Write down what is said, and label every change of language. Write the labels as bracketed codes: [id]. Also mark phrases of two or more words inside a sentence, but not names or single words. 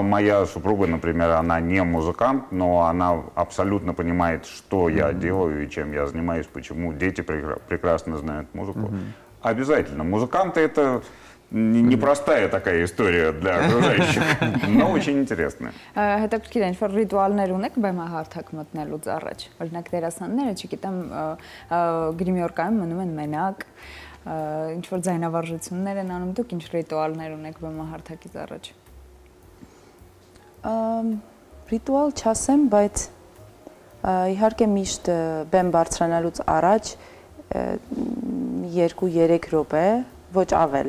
[ru] Моя супруга, например, она не музыкант, но она абсолютно понимает, что я делаю и чем я занимаюсь, почему. Дети прекрасно знают музыку. Обязательно. Музыканты это непростая такая история для окружающих, но очень интересная. [hy] Հետաքրքիր է, ինչ-որ ռիտուալներ ունեք բեմահարթակ մտնելուց առաջ։ Օրինակ դերասանները, չգիտեմ, գրիմյորկայում մնում են մենակ, ինչ-որ ձայնավարժություններ են անում, դուք ինչ ռիտուալներ ունեք բեմահարթակից առաջ։ Ռիտուալ չասեմ, բայց իհարկե միշտ բեմ բարձրանալուց առաջ 2-3 րոպե, ոչ ավել,